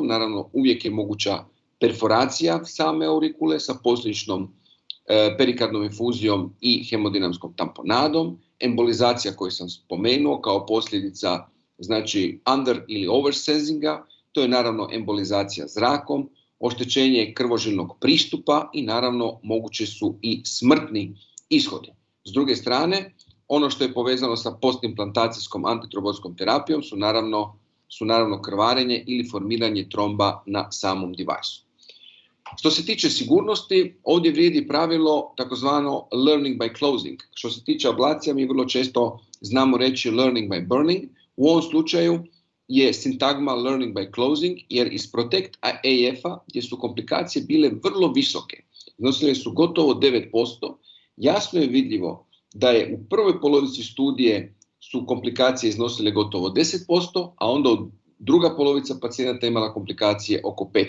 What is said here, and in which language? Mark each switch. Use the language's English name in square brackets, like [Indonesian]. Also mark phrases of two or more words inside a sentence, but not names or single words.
[Croatian] Naravno, uvijek je moguća perforacija same aurikule sa posljedičnom perikardnom infuzijom i hemodinamskom tamponadom, embolizacija koju sam spomenuo kao posljedica znači under ili oversensinga, to je naravno embolizacija zrakom, oštećenje krvožilnog pristupa i naravno moguće su i smrtni ishodi. S druge strane, ono što je povezano sa postimplantacijskom antitrombotskom terapijom su naravno krvarenje ili formiranje tromba na samom devajsu. Što se tiče sigurnosti, ovdje vrijedi pravilo takozvano [English] learning by closing. [Croatian] Što se tiče ablacija, mi vrlo često znamo reći [English] learning by burning. [Croatian] U ovom slučaju je sintagma [English] learning by closing, [Croatian] jer iz Protect AF-a, gdje su komplikacije bile vrlo visoke, iznosile su gotovo 9%, jasno je vidljivo da je u prvoj polovici studije su komplikacije iznosile gotovo 10%, a onda druga polovica pacijenata imala komplikacije oko 5%.